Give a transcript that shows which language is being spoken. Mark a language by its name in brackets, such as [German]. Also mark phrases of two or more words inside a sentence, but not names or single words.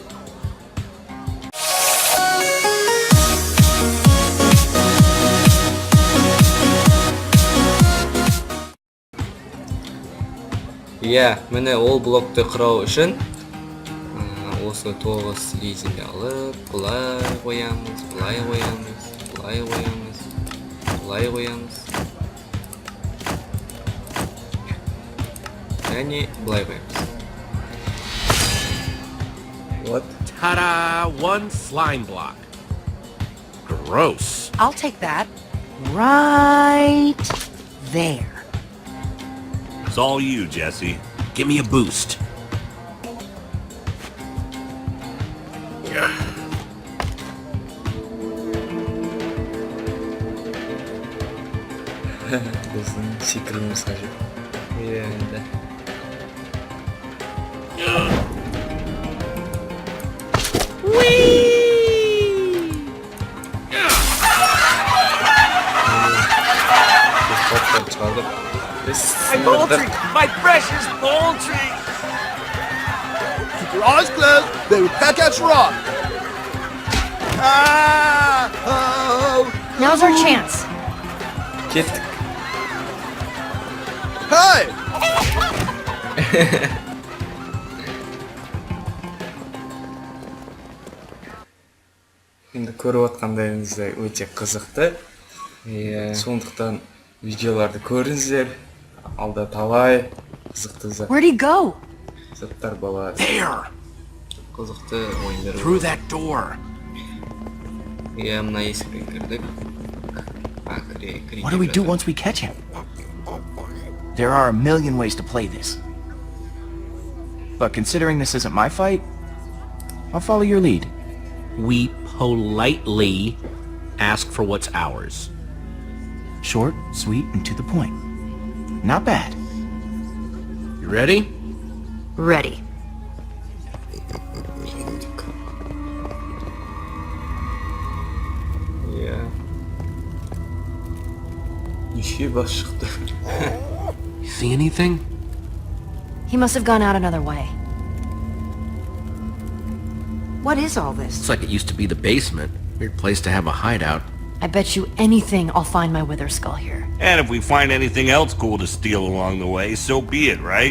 [Kazakh] Иә, міне ол блокты құрау үшін осы 9 слизинді алып, бұлай қоямыз, бұлай қоямыз, бұлай қоямыз, бұлай қоямыз. Және бұлай қоямыз. Вот. [English] Ta-da! One slime block. Gross. I'll take that. Right there. It's all you, Jesse. Give me a boost. [Kazakh] Біздің секіруіміз қажет. Енді. [English] My poultry! My precious poultry! Keep your eyes closed. They will back at you off. Now's our chance. [Kazakh] Кеттік. [English] Hey! [Kazakh] Енді көріп отқандарыңыздай өте қызықты. Сондықтан видеоларды көріңіздер. Алда талай қызықты [English] Where'd he go? [Kazakh] заттар болады. [English] There! [Kazakh] Қызықты ойындар. [English] Through that door. [Kazakh] Иә, мына есіктен кірдік. [English] What do we do once we catch him? There are a million ways to play this. But considering this isn't my fight, I'll follow your lead. We politely ask for what's ours. Short, sweet, and to the point. Not bad. You ready? Ready. [Kazakh] Иә. Неше бас шықты. [English] You see anything? He must have gone out another way. What is all this? Looks like it used to be the basement. Weird place to have a hideout. I bet you anything I'll find my wither skull here. And if we find anything else cool to steal along the way, so be it, right?